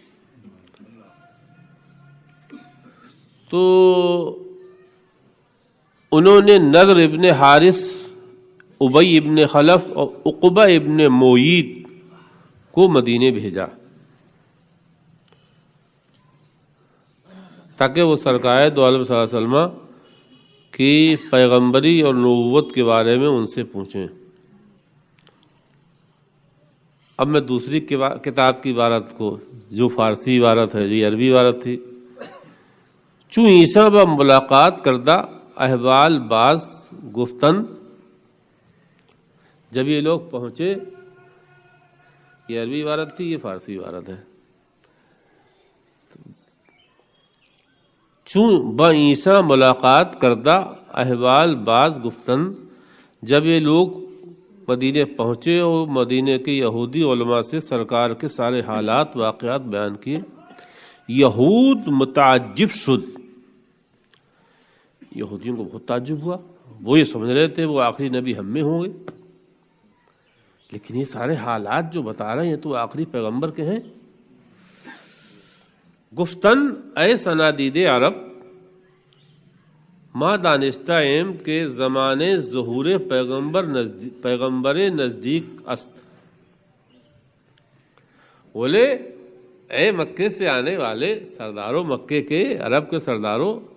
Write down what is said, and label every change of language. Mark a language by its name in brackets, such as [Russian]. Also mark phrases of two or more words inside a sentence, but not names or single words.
[Urdu] تو انہوں نے نضر ابن حارث، ابی ابن خلف اور عقبہ ابن معیط کو مدینے بھیجا تاکہ وہ سرکار دو عالم صلی اللہ علیہ وسلم کی پیغمبری اور نبوت کے بارے میں ان سے پوچھیں۔ اب میں دوسری کتاب کی عبارت کو، جو فارسی عبارت ہے، جو عربی عبارت تھی، [Persian] چوں عیسیٰ با ملاقات کردہ احوال باز گفتن، [Urdu] جب یہ لوگ پہنچے، یہ عربی عبارت تھی، یہ فارسی عبارت ہے، [Persian] چوں با عیسیٰ ملاقات کردہ احوال باز گفتن، [Urdu] جب یہ لوگ مدینے پہنچے اور مدینے کے یہودی علماء سے سرکار کے سارے حالات واقعات بیان کیے، [Persian] یہود متعجب شد، [Urdu] یہودیوں کو بہت تعجب ہوا، وہ یہ سمجھ رہے تھے وہ آخری نبی ہم میں ہوں گے، لیکن یہ سارے حالات جو بتا رہے ہیں تو آخری پیغمبر کے ہیں۔ [Persian] گفتن اے صنادید عرب، ما دانستہ ایم کے زمانے ظہور پیغمبر نزدیک است، [Urdu] بولے اے مکے سے آنے والے سرداروں، مکے کے عرب کے سرداروں،